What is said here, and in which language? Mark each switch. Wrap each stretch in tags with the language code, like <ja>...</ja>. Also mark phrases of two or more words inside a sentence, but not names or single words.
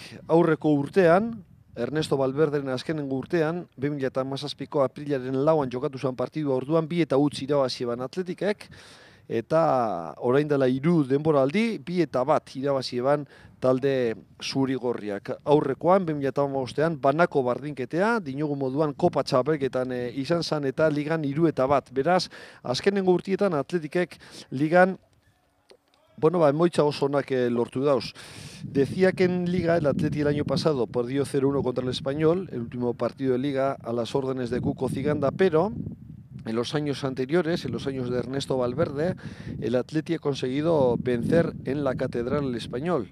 <eu>Aurreko urtean, Ernesto Valverderen azkenengo urtean, 2017ko aprilaren 4an jokatu zen partidua orduan, 2 eta utz irabazi eban Atletikek, eta orain dela 3 denboraldi, 2 eta bat irabazi eban talde zurigorriak. Aurrekoan, 2015an, banako bardinketea, dinogu moduan Kopa Txapelketan izan zen eta ligan 3 eta bat. Beraz, azkenengo urtietan Atletikek ligan emoitza oso onak lortu dauz.</eu> <es>Decía que en Liga el Atleti el año pasado perdió 0-1 contra el Español, el último partido de Liga a las órdenes de Cuco Ciganda, pero en los años anteriores, en los años de Ernesto Valverde, el Atleti ha conseguido vencer en la Catedral el Español.</es>